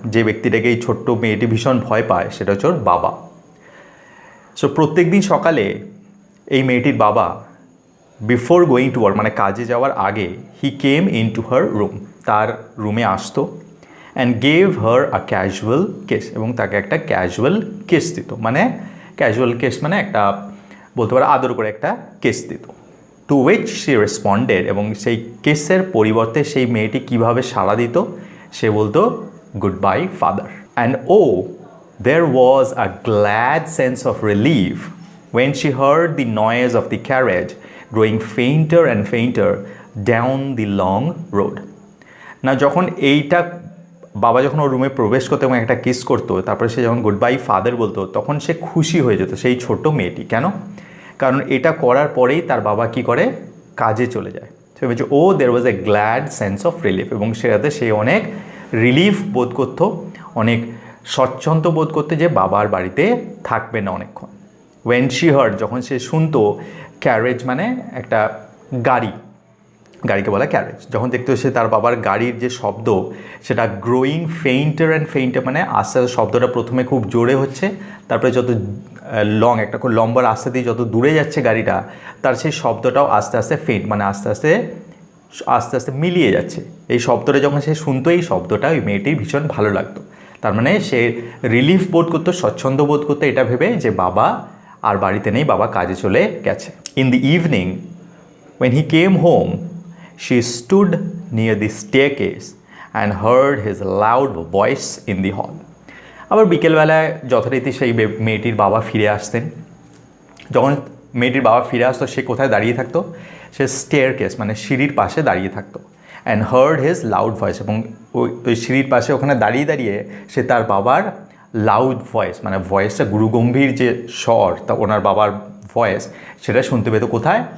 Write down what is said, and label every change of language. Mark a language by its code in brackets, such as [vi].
[bn] যে ব্যক্তিটাকে এই ছোট্ট মেয়েটি ভীষণ ভয় পায় সেটা হচ্ছে ওর বাবা। সো প্রত্যেক দিন সকালে এই মেয়েটির বাবা [en] before going to work [bn] মানে কাজে যাওয়ার আগে [en] he came in to her room, [bn] তার রুমে আসতো, [en] and gave her a casual case, [bn] এবং তাকে একটা ক্যাজুয়াল কেস দিত। মানে ক্যাজুয়াল কেস মানে একটা বলতে পারো আদর করে একটা কেস দিত। [en] to which she responded, [bn] এবং সেই কেসের পরিবর্তে সেই মেয়েটি কীভাবে সাড়া দিত, সে বলতো [en] Goodbye father. And oh there was a glad sense of relief when she heard the noise of the carriage growing fainter and fainter down the long road. [bn] না যখন এইটা বাবা যখন ওর রুমে প্রবেশ করতো এবং একটা কিস করতো, তারপরে সে যখন [en] goodbye father [bn] বলতো, তখন সে খুশি হয়ে যেত সেই ছোট্ট মেয়েটি। কেন? কারণ এটা করার পরেই তার বাবা কি করে, কাজে চলে যায়। সে বলছে [en] oh there was a glad sense of relief, [bn] এবং সেটাতে সে অনেক রিলিফ বোধ করতো, অনেক স্বচ্ছন্দ বোধ করতে যে বাবার বাড়িতে থাকবে না অনেকক্ষণ। [en] when she heard, [bn] যখন সে শুনতো, ক্যারেজ মানে একটা গাড়ি, গাড়িকে বলা ক্যারেজ, যখন দেখতো সে তার বাবার গাড়ির যে শব্দ সেটা [en] growing fainter and fainter, [bn] মানে আস্তে আস্তে শব্দটা প্রথমে খুব জোরে হচ্ছে, তারপরে যত লং একটা খুব লম্বা রাস্তা দিয়ে যত দূরে যাচ্ছে গাড়িটা, তার সেই শব্দটাও আস্তে আস্তে ফেইন্ট মানে আস্তে আস্তে আস্তে আস্তে মিলিয়ে যাচ্ছে। এই শব্দটা যখন সে শুনতো, এই শব্দটা ওই মেয়েটির ভীষণ ভালো লাগতো। তার মানে সে রিলিফ বোধ করতো, স্বচ্ছন্দ বোধ করতো এটা ভেবে যে বাবা আর বাড়িতে নেই, বাবা কাজে চলে গেছে। [en] In the evening when he came home she stood near the staircase and heard his loud voice in the hall. [bn] আবার বিকেলবেলায় যথারীতি সেই মেয়েটির বাবা ফিরে আসতেন। যখন মেয়েটির বাবা ফিরে আসতো, সে কোথায় দাঁড়িয়ে থাকতো, সে স্টেয়ারকেস মানে সিঁড়ির পাশে দাঁড়িয়ে থাকতো। [en] and heard his loud voice, [bn] এবং ওই সিঁড়ির পাশে ওখানে দাঁড়িয়ে দাঁড়িয়ে সে তার বাবার লাউড ভয়েস মানে ভয়েসটা গুরুগম্ভীর যে স্বর, তা ওনার বাবার ভয়েস সেটা শুনতে পেত। কোথায়?